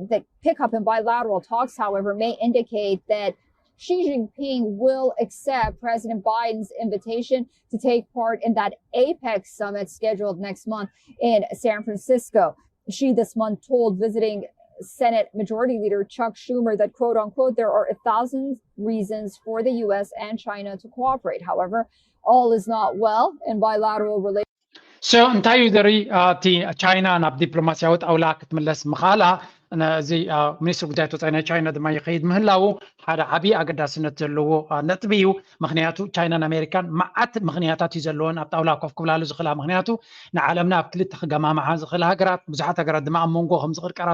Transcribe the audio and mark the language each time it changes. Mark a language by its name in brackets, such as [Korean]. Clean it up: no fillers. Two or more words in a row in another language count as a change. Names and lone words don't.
[English] The pickup in bilateral talks, however, may indicate that Xi Jinping will accept President Biden's invitation to take part in that APEC summit scheduled next month in San Francisco. Xi this month told visiting Senate Majority Leader Chuck Schumer that, quote unquote, there are 1,000 reasons for the U.S. and China to cooperate. However, all is not well in bilateral relations. [Tigrinya] So እንታይ እዩ ዘርኢ እቲ ቻይና ናብ ዲፕሎማስያዊ ጣውላ ክትምለስ ምኻላ እዚ ሚኒስትር ጉዳያት ወፃኢ ናይ ቻይና ድማ ይኸይድ ምህላው ሓደ ዓብዪ ኣገዳስነት ዘለዎ ነጥቢ እዩ። ምክንያቱ ቻይናን ኣሜሪካን መዓት ምክንያታት እዩ ዘለዎን ኣብ ጣውላ ኮፍ ክብላሉ ዝኽእላ። ምክንያቱ ንዓለምና ኣብ ክልተ ክገማምዓ ዝኽእላ ሃገራት ብዙሓት ሃገራት ድማ ኣብ መንጎ ከም ዝቕርቀራ